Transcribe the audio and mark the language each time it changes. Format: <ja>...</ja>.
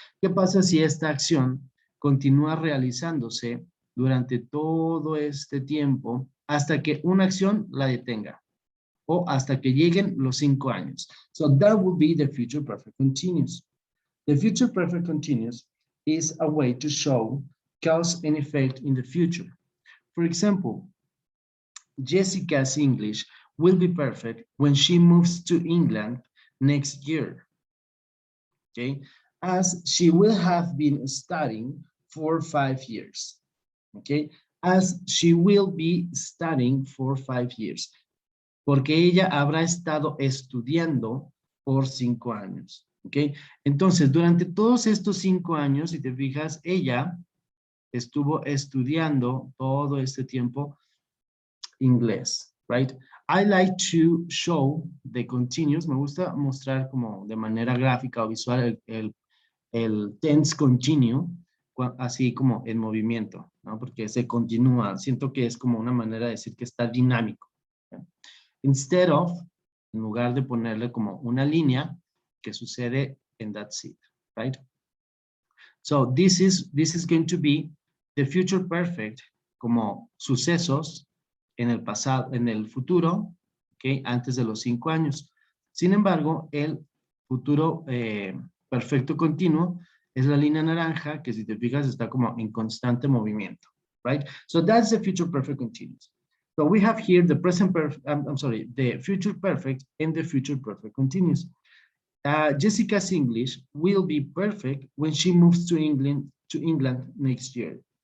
<es>¿Qué pasa si esta acción continúa realizándose durante todo este tiempo hasta que una acción la detenga o hasta que lleguen los 5 años?</es> <en>So that would be the future perfect continuous. The future perfect continuous is a way to show cause and effect in the future. For example, Jessica's English will be perfect when she moves to England next year, okay? As she will have been studying for 5 years, okay? As she will be studying for 5 years.</en> <es>Porque ella habrá estado estudiando por 5 años, ¿ok? Entonces, durante todos estos 5 años, si te fijas, ella estuvo estudiando todo este tiempo inglés,</es> <en>right? I like to show the continuous,</en> <es>me gusta mostrar como de manera gráfica o visual el tense continue, así como en movimiento, ¿no? Porque se continúa, siento que es como una manera de decir que está dinámico, ¿no?</es> <en>Instead of,</en> <es>en lugar de ponerle como una línea que sucede en</es> <en>that's it, right? So this is going to be the future perfect</en> <es>como sucesos en el pasado, en el futuro, okay, antes de los 5 años. Sin embargo, el futuro perfecto continuo es la línea naranja que si te fijas está como en constante movimiento,</es> <en>right? So that's the future perfect continuous. So we have here the present perfect, the future perfect and the future perfect continuous. Jessica's English will be perfect when she moves to England next year.</en>